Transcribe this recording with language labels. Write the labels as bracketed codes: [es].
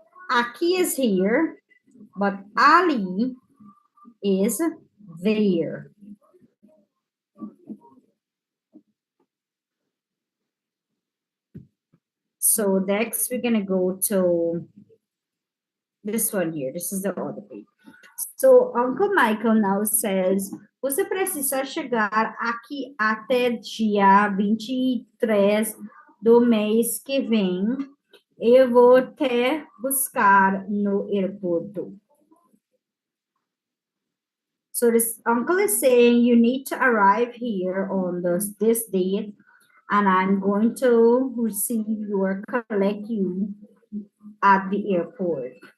[en] Aki is here, but Ali is there. So next we're gonna go to this one here. This is the other page. So Uncle Michael now says, [pt] você precisa chegar aqui até dia 23 do mês que vem. Eu vou te buscar no aeroporto. [en] So this uncle is saying you need to arrive here on this date, and I'm going to receive you or collect you at the airport.